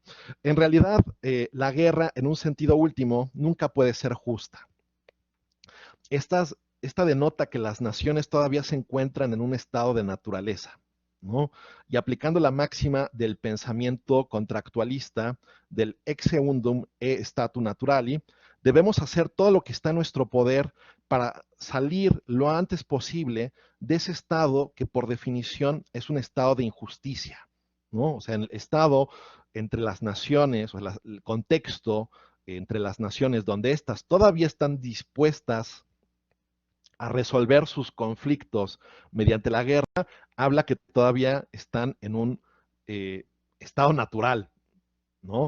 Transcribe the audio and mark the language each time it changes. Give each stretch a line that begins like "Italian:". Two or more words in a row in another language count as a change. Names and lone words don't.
Spanish: En realidad, la guerra, en un sentido último, nunca puede ser justa. Esta denota que las naciones todavía se encuentran en un estado de naturaleza, ¿no? Y aplicando la máxima del pensamiento contractualista del
Latin: ex eundum e statu naturali,
Spanish: debemos hacer todo lo que está en nuestro poder para salir lo antes posible de ese estado que por definición es un estado de injusticia, ¿no? O sea, en el Estado, entre las naciones, o el contexto entre las naciones donde éstas todavía están dispuestas a resolver sus conflictos mediante la guerra, habla que todavía están en un eh, estado natural, ¿no?